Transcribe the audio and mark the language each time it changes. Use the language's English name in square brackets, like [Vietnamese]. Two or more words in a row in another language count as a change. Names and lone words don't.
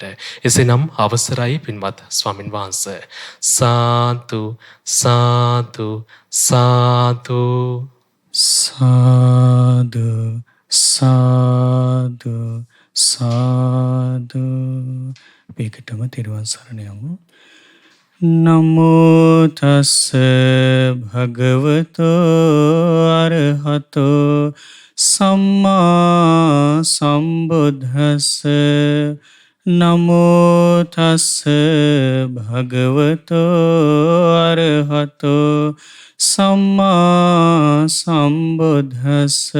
[Sinhala] එසේනම් අවසරයි පින්වත් ස්වාමින් වහන්සේ. සාදු සාදු සාදු. සාදු සාදු සාදු. මේකටම තෙරුවන් සරණ යමු. [Pali] නමෝ තස්ස භගවතෝ අරහතෝ සම්මා සම්බුද්දස්ස. නමෝ තස්ස භගවතෝ අරහතෝ සම්මා සම්බුද්දස්ස.